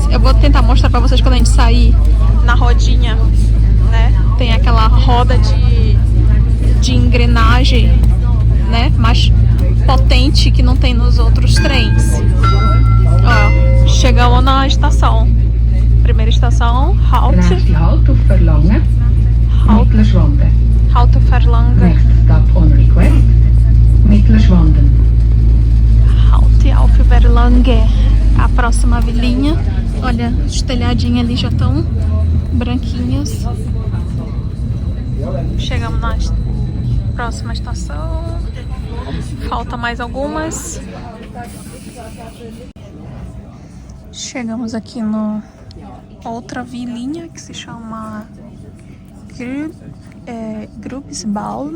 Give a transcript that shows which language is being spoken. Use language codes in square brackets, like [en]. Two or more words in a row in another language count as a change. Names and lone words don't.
[pt] Eu vou tentar mostrar pra vocês quando a gente sair na rodinha, né? Tem aquela roda de engrenagem, né? Mais potente que não tem nos outros trens. Ó, chegamos na estação. Primeira estação, [de] Halt. Halt auf Verlangen. Mittelschwanden. Halt auf Verlangen. [en] Next stop on request. [de] Mittelschwanden. Halt auf Verlangen. [pt] A próxima vilinha. Olha, os telhadinhos ali já estão branquinhos. Chegamos na próxima estação. Falta mais algumas. Chegamos aqui no outra vilinha que se chama Grubsbaum.